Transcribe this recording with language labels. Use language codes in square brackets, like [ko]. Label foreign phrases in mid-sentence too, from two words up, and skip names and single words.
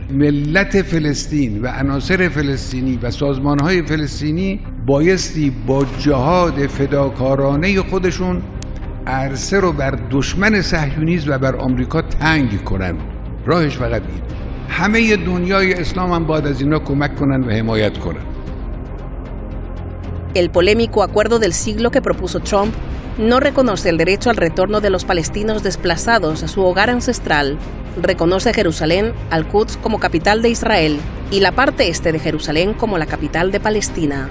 [fa] ملت فلسطین و عناصر فلسطینی و سازمانهای فلسطینی بایستی با جهاد فداکارانه خودشون عرصه رو بر دشمن صهیونیسم و بر آمریکا تنگ کنن. راهش فقط این. همه دنیای اسلام هم باید از اینا کمک کنن و حمایت کنن. [es] El polémico acuerdo del siglo que propuso Trump no reconoce el derecho al retorno de los palestinos desplazados a su hogar ancestral. Reconoce Jerusalén, Al-Quds, como capital de Israel y la parte este de Jerusalén como la capital de Palestina.